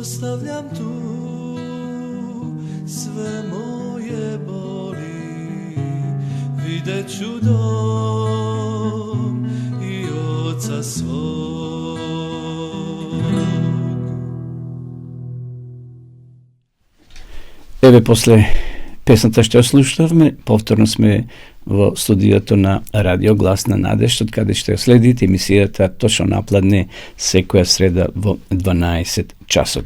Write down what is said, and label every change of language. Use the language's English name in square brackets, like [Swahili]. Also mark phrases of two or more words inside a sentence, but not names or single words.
[Croatian] stavljam tu sve moje boli, vidjet ću dom i oca svog. [Macedonian] Еве после песната што ја слушавме, повторно сме во студиото на Радио Глас на Надежд, од каде што ја следите емисијата точно напладне секоја среда во 12 часот.